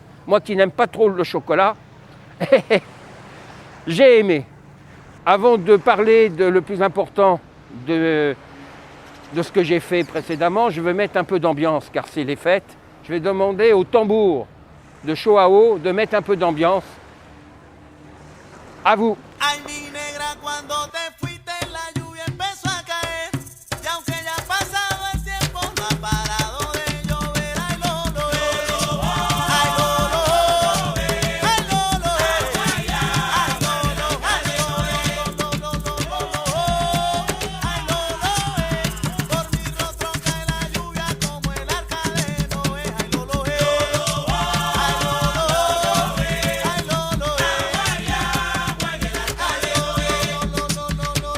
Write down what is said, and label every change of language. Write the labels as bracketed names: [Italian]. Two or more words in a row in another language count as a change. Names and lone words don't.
[French] Moi qui n'aime pas trop le chocolat, j'ai aimé. Avant de parler de le plus important de ce que j'ai fait précédemment, je vais mettre un peu d'ambiance, car c'est les fêtes. Je vais demander au tambour de Chuao de mettre un peu d'ambiance. À vous. [Spanish] Ay, mi negra, cuando te fuiste, la lluvia empezó a caer. Y aunque ya ha pasado el tiempo, no ha parado de llover. Ay, Lolo, ay, Lolo, ay, Lolo, ay, Lolo, ay, Lolo, por mi rostro cae la lluvia como el arca de Noé. Ay, Lolo, ay, Lolo, ay, Lolo,